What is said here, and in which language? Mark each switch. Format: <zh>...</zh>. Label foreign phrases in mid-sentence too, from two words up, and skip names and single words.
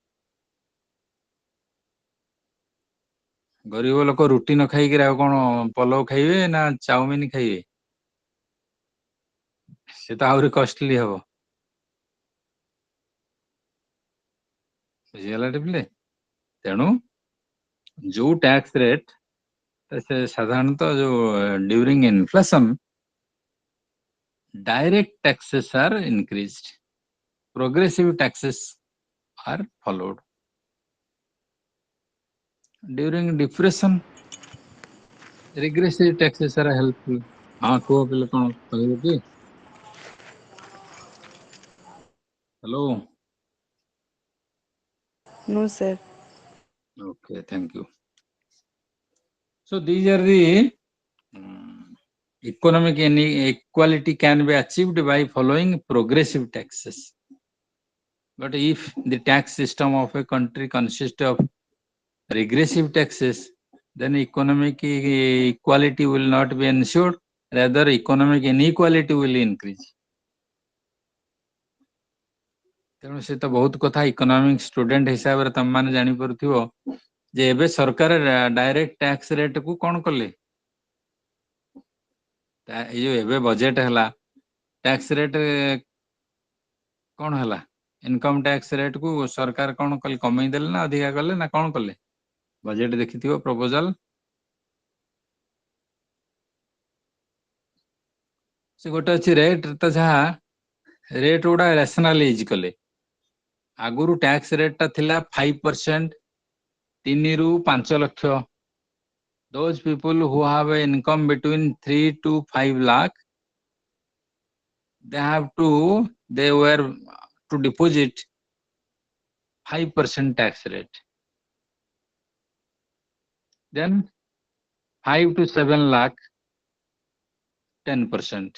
<or>ଗରିବ ଲୋକ ରୁଟି ନ ଖାଇକିରି ଆଉ କଣ ପଲଉ ଖାଇବେ ନା ଚାଉମିନ ଖାଇବେ? ସେ ତ ଆହୁରି କଷ୍ଟଲି ହବ। ବୁଝିଗଲା ପିଲେ? ତେଣୁ ଯୋଉ</or> <en>ଟ୍ୟାକ୍ସ ରେଟ୍</en> <or>ସେ ସାଧାରଣତଃ ଯୋଉ</or> <en>during inflation, direct taxes are increased, progressive taxes are followed. During depression, regressive taxes are helpful.</en> <or>ହାଁ କୁହ ପିଲେ କୌନ କହବୋ କି?</or> <en>Hello. No, sir. Okay, thank you. So these are the economic inequality can be achieved by following progressive taxes. But if the tax system of a country consists of regressive taxes, then economic equality will not be ensured, rather economic inequality will increase.</en> <or>ତେଣୁ ସେ ତ ବହୁତ କଥା</or> <en>economic student</en> <or>ହିସାବରେ ତମମାନେ ଜାଣିପାରୁଥିବ ଯେ ଏବେ ସରକାର</or> <en>direct tax rate</en> <or>କୁ କଣ କଲେ? ଏଇ ଯୋଉ ଏବେ ବଜେଟ ହେଲା</or> <en>tax rate</en> <or>କଣ ହେଲା?</or> <en>income tax rate</en> <or>କୁ ସରକାର କଣ କଲେ? କମେଇ ଦେଲେ ନା ଅଧିକା କଲେ ନା କଣ କଲେ? ବଜେଟ ଦେଖିଥିବ ପ୍ରପୋଜାଲ। ସେ ଗୋଟେ ଅଛି ରେଟ୍ ତ ଯାହା ରେଟ୍ ଗୁଡା ରାସନାଲାଇଜ କଲେ। ଆଗରୁ</or> <en>tax rate</en> <or>ଟା ଥିଲା 5%, 3 ରୁ 5 ଲକ୍ଷ।</or> <en>Those people who have an income between 3 to 5 lakh, they were to deposit 5% tax rate. Then 5 to 7 lakh, 10%.</en>